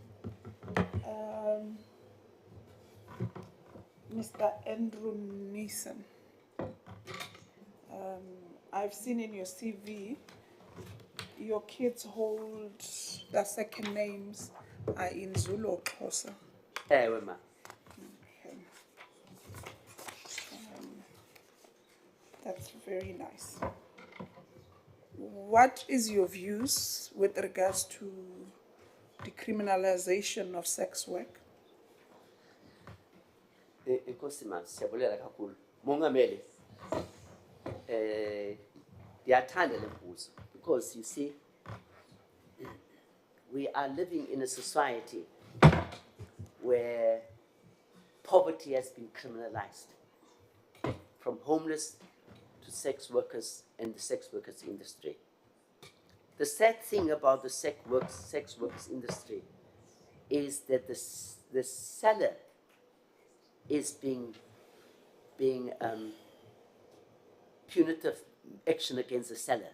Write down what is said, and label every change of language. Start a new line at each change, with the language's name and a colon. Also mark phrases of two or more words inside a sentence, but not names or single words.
English: Mr. Andrew Neeson, I've seen in your CV, your kids hold their second names are in Zulu or Xhosa.
Xhosa: Ewe ma.
English: Okay. That's very nice. What is your views with regards to decriminalization of sex work?
Xhosa: Inkosi ma, siyabulela kakhulu. Mongameli, ndiyathanda le mbuzo,
English: because you see, we are living in a society where poverty has been criminalized, from homeless to sex workers and the sex workers industry. The sad thing about the sex workers industry is that the seller is being punitive action against the seller.